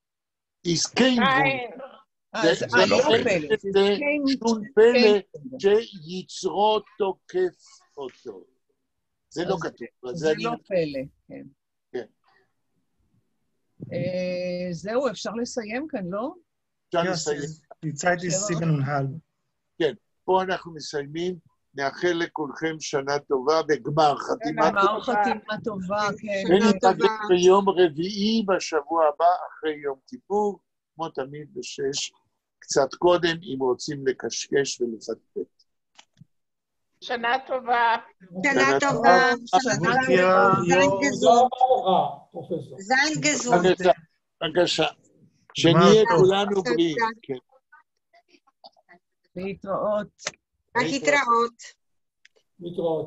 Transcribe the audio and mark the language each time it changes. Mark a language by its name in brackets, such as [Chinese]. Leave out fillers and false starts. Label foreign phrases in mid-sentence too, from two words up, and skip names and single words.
[German] is kein Wunder. [Hebrew] זה לא לא פלא. זה שום פלא שיצרו תוקף אותו. זה לא כתוב. זה לא פלא, כן. כן. זהו, אפשר לסיים כאן, לא? אפשר Ja, לסיים. [German] die Zeit ist 7,5. [Hebrew] כן, פה אנחנו מסיימים. נאחל לכולכם שנה טובה וגמר חתימה גמר טובה. חתימה טובה, כן. וניפגש ביום רביעי בשבוע הבא, אחרי יום כיפור, כמו תמיד ב6, קצת קודם, אם רוצים לקשקש ולפטפט. שנה טובה. שנה טובה. [German] Gut, ja, Seien jo. gesund. [Hebrew] פרופסור. [German] Seien gesund. [Hebrew] בבקשה. שנהיה טוב. כולנו בריאים. כן. להתראות. להתראות. להתראות.